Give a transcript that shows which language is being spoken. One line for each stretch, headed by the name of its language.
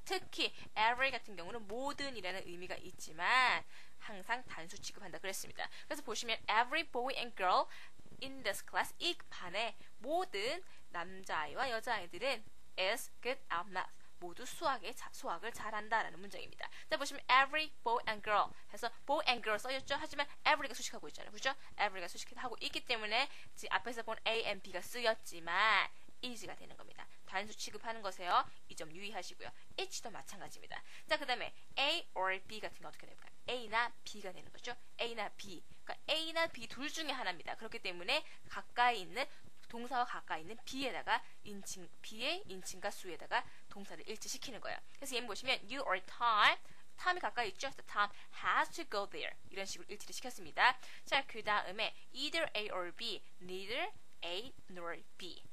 Korean: 특히 every 같은 경우는 모든이라는 의미가 있지만 항상 단수 취급한다 그랬습니다. 그래서 보시면
English: every boy and girl in this class
Korean: 이 반의 모든 남자아이와 여자아이들은
English: is good at math
Korean: 모두 수학을 잘한다라는 문장입니다. 자, 보시면
English: every boy and girl
Korean: 해서 boy and girl 써있죠? 하지만 every가 수식하고 있잖아요. 그죠? every가 수식하고 있기 때문에 지금 앞에서 본
English: A and B
Korean: 가 쓰였지만 is가 되는 겁니다. 단수 취급하는 것에요. 이 점 유의하시고요. H도 마찬가지입니다. 자, 그 다음에 A or B 같은 게 어떻게 됩니까? A나 B가 되는 거죠. A나 B. 그러니까 A나 B 둘 중에 하나입니다. 그렇기 때문에 가까이 있는 동사와 가까이 있는 B에다가 B의 인칭과 수에다가 동사를 일치시키는 거예요. 그래서 얘는 보시면
English: you or Tom
Korean: 이 가까이 있죠.
English: So Tom has to go there.
Korean: 이런 식으로 일치를 시켰습니다. 자, 그 다음에
English: either A or B, neither A nor B.